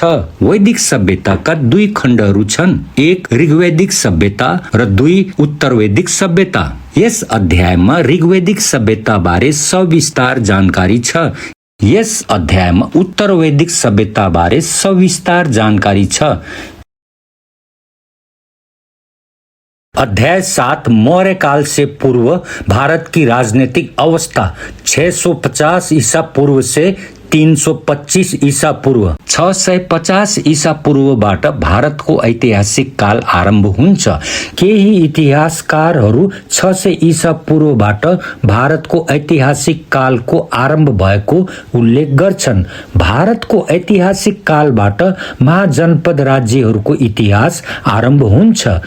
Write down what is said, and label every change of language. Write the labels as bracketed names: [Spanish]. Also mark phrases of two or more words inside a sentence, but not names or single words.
[Nepali] वैदिक सभ्यताका दुई खण्डहरू छन्, एक ऋग्वैदिक सभ्यता र 2 उत्तरवैदिक सभ्यता। यस अध्यायमा ऋग्वैदिक सभ्यता बारे सविस्तार जानकारी छ। यस अध्यायमा उत्तरवैदिक सभ्यता बारे सविस्तार जानकारी छ। [Hindi] अध्याय 7 मौर्य काल से पूर्व भारत की राजनीतिक अवस्था 650 ईसा पूर्व से 325 ईसा पूर्व। [Nepali] 650 ईसा पूर्वबाट भारतको ऐतिहासिक काल आरम्भ हुन्छ। केही इतिहासकारहरू 600 ईसा पूर्वबाट भारतको ऐतिहासिक कालको आरम्भ भएको उल्लेख गर्छन्। भारतको ऐतिहासिक कालबाट महाजनपद राज्यहरूको इतिहास आरम्भ हुन्छ।